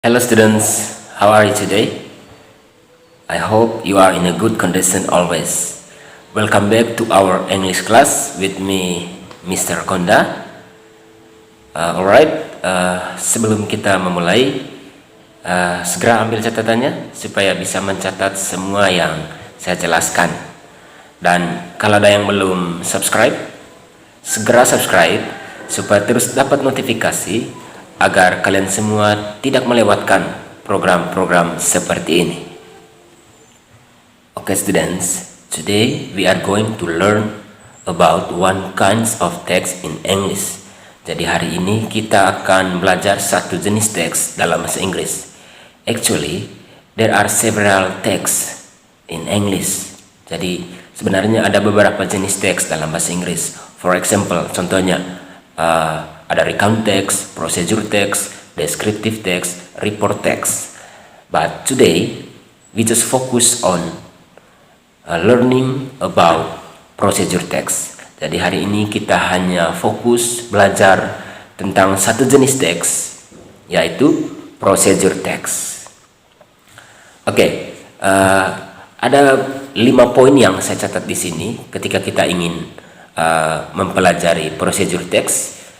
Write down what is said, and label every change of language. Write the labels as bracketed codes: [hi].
[en] Hello students, how are you today? I hope you are in a good condition always. Welcome back to our English class with me, Mr. Konda. [id] Alright, sebelum kita memulai, segera ambil catatannya supaya bisa mencatat semua yang saya jelaskan. Dan kalau ada yang belum subscribe, segera subscribe supaya terus dapat notifikasi agar kalian semua tidak melewatkan program-program seperti ini. [en] Okay students, today we are going to learn about one kinds of text in English. [id] Jadi hari ini kita akan belajar satu jenis teks dalam bahasa Inggris. [en] Actually, there are several texts in English. [id] Jadi sebenarnya ada beberapa jenis teks dalam bahasa Inggris. [en] For example, [id] contohnya ada [en] recount text, procedure text, descriptive text, report text. But today we just focus on learning about procedure text. [id] Jadi hari ini kita hanya fokus belajar tentang satu jenis teks, yaitu procedure text. Oke, ada 5 poin yang saya catat di sini ketika kita ingin mempelajari procedure text.